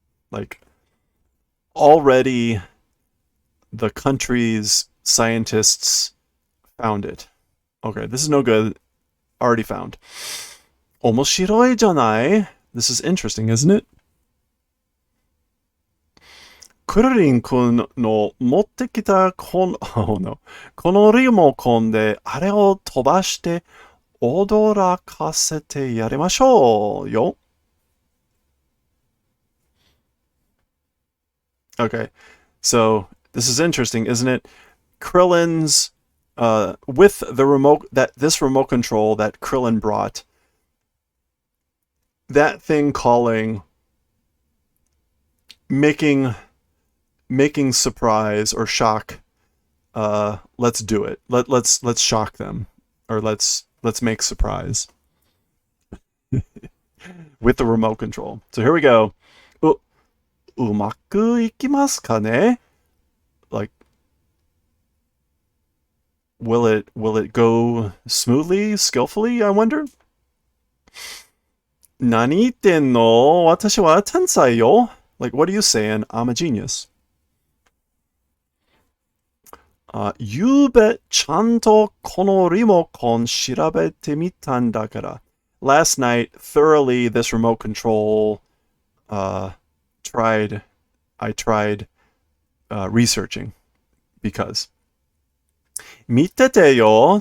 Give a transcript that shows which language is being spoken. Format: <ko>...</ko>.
<en>Like, already the country's scientists found it. Okay, this is no good. Already found.</en> <ja>面白いじゃない?</ja> <en>This is interesting, isn't it?</en> <ja>クルリン君の持ってきたこのリモコンであれを飛ばして驚かせてやりましょうよ.</ja> <en>Okay, so this is interesting, isn't it? Krillin's with the remote, this remote control that Krillin brought, that thing calling, making surprise or shock. Let's do it. Let's shock them, or let's make surprise with the remote control. So here we go.</en> <ja>うまくいきますかね?</ja> <en>Like, will it go smoothly, skillfully, I wonder?</en> <ja>何言ってんの?私は天才よ.</ja> <en>Like, what are you saying? I'm a genius.</en> <ja>ゆうべちゃんとこのリモコン調べてみたんだから.</ja> <en>Last night, thoroughly, this remote control, I tried researching because</en> <ja>見ててよ.</ja>